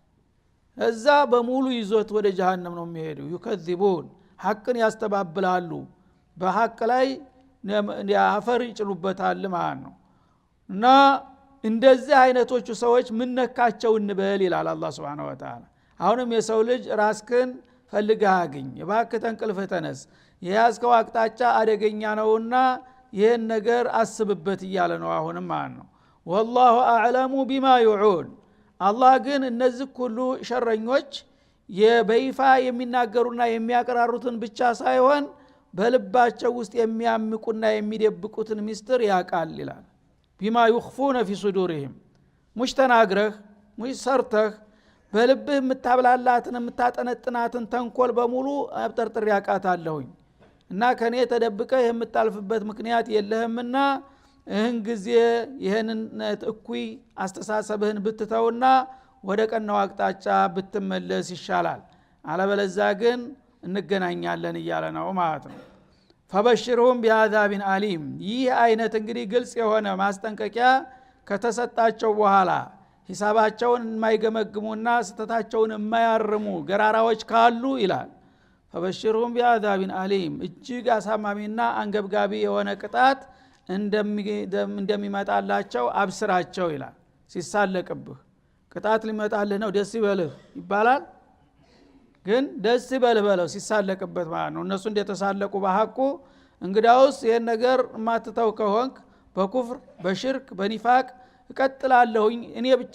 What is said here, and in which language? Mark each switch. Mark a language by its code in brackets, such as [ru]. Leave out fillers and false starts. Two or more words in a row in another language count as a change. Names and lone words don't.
[am] እዛ በሙሉ ይዞት ወደ ጀሃነም ነው የሚሄደው ይከذቡን ሐቅን ያስተባብላሉ በሐቅ ላይ አፈር ይጭሉበታል ማለት ነው እና እንደዚህ አይነቶቹ ሰዎች ምን ነካቸው እንበል ይላል አላህ [ar] سبحانه وتعالى [am] አሁንም የሰው ልጅ ራስክን ፈልገህ አግኝ እባክህ ተንቅልፍህ ተነስ የያዝከው አቅጣጫ አደገኛ ነውና ይሄን ነገር አስብበት እያለ ነው አሁንም ማለት ነው [ar] والله اعلم بما يعون [am] አላህ ግን እነዚህ ሁሉ ሸረኞች የበይፋ የሚናገሩና የሚያቀራሩትን ብቻ ሳይሆን በልባቸው ውስጥ የሚያምቁና የሚደብቁትን ሚስጥር ያቃል ይላል [ar] بما يخفون في صدورهم [am] مش ተናግረህ مش ሰርተህ በልብህ የምታብላላትን የምታጠነጥናትን ተንኮል በሙሉ አብጠርጥር ያቃታለሁኝ እና ከኔ ተደብቀህ የምታልፍበት ምክንያት የለህምና እህን ጊዜ ይሄንን እኩይ አስተሳሰብህን ብትተውና ወደ ቀናው አቅጣጫ ብትመለስ ይሻላል አለበለዚያ ግን እንገናኛለን እያለ ነው ማለት ነው [ar] فبشرهم بعذاب أليم [am] ይህ አይነት እንግዲህ ግልጽ የሆነ ማስጠንቀቂያ ከተሰጣቸው በኋላ ሂሳባቸውን የማይገመግሙና ስተታቸውን የማያርሙ ገራራዎች ካሉ ይላል [ar] فبشرهم بعذاب أليم [am] እጅግ አሳማሚና አንገብጋቢ የሆነ ቅጣት እንደሚመጣላቸው አብስራቸው ይላል ሲሳለቅብህ ቅጣት ሊመጣልህ ነው ደስ ይበልህ ይባላል ግን ደስ ይበልህ በለው ሲሳለቅበት ማለት ነው እነሱ እንደተሳለቁ በሐቁ እንግዳውስ ይሄን ነገር ማትተው ከሆንክ በኩፍር በሽርክ በኒፋቅ እቀጥላለሁኝ እኔ ብቻ